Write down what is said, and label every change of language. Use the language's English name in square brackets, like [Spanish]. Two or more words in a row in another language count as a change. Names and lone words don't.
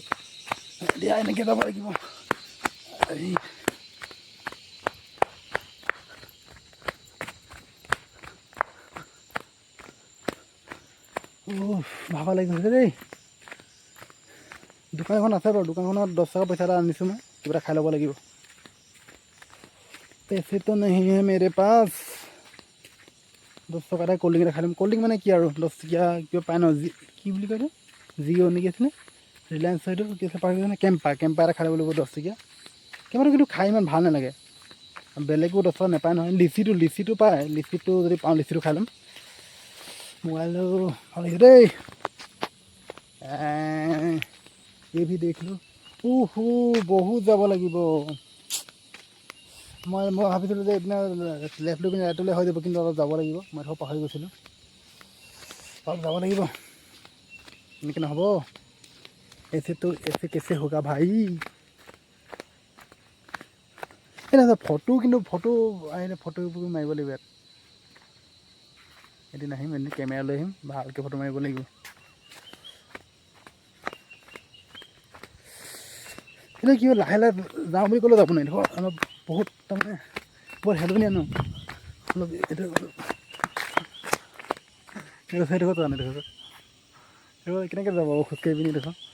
[Assamese] এতিয়া এনেকৈ যাব লাগিব। ভাবা লাগি গৈছে দেই। দোকান এখন আছে বাৰু, দোকানখনত 10 টকা পইচা এটা আনিছোঁ মই, কিবা এটা খাই ল'ব লাগিব। [Hindi] पैसे तो नहीं है मेरे पास। [Assamese] 10 টকা এটা [English] cold drink [Assamese] এটা খাই ল'ম। [English] cold drink [Assamese] মানে কি আৰু 10 টকীয়া কিবা পায় ন, কি বুলি কয় এইটো, জিঅ' নেকি আছিলে, ৰিলায়েন্স এইটো কি আছে পাৰ্ক মানে কেম্পা এটা খাই ল'ব লাগিব 10 টকীয়া। কেম্পাটো কিন্তু খাই ইমান ভাল নালাগে। বেলেগো 10 টকা নাপায় নহয়। লিচিটো পায়, লিচিটো যদি পাওঁ লিচিটো খাই ল'ম। মোবাইলটো ভাল লাগিছে দেই। এই ভি দেখিলোঁ। বহুত যাব লাগিব। মই ভাবিছিলোঁ যে এইপিনে লেফ্ট লৈ পিনে ৰাইটলৈ হৈ যাব, কিন্তু অলপ যাব লাগিব। মই ধৰক পাহৰি গৈছিলোঁ, অলপ যাব লাগিব, এনেকৈ নহ'ব। [Hindi] ऐसे कैसे होगा भाई। [Assamese] এই নহয় ফটো আহিলে ফটো মাৰিব লাগিব ইয়াত। এদিন আহিম, এদিন কেমেৰা লৈ আহিম, ভালকৈ ফটো মাৰিব লাগিব। কিন্তু কি লাহে যাওঁ বুলি ক'লেও যাব নোৱাৰি, ধৰ অলপ বহুত তাৰমানে বৰ হেলনীয়া ন, অলপ এইটো সেইটো কথা নাই, দেখোন কেনেকৈ যাব খোজকাঢ়ি পিনি দেখোন।